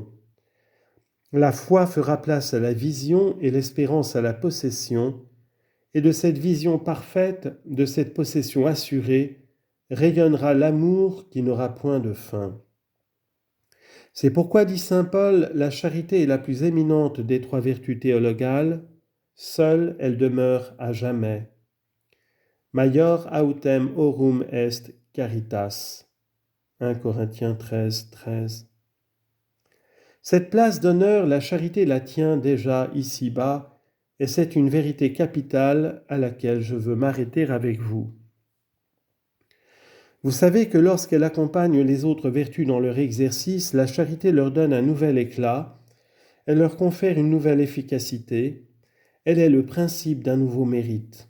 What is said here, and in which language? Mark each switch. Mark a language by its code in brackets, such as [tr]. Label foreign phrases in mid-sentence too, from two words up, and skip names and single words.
[fr] La foi fera place à la vision et l'espérance à la possession, et de cette vision parfaite, de cette possession assurée, rayonnera l'amour qui n'aura point de fin. C'est pourquoi, dit saint Paul, la charité est la plus éminente des trois vertus théologales, seule elle demeure à jamais. [la] Maior autem aurum est caritas. 1 Corinthiens 13, 13. [fr] Cette place d'honneur, la charité la tient déjà ici-bas, et c'est une vérité capitale à laquelle je veux m'arrêter avec vous. Vous savez que lorsqu'elle accompagne les autres vertus dans leur exercice, la charité leur donne un nouvel éclat, elle leur confère une nouvelle efficacité, elle est le principe d'un nouveau mérite.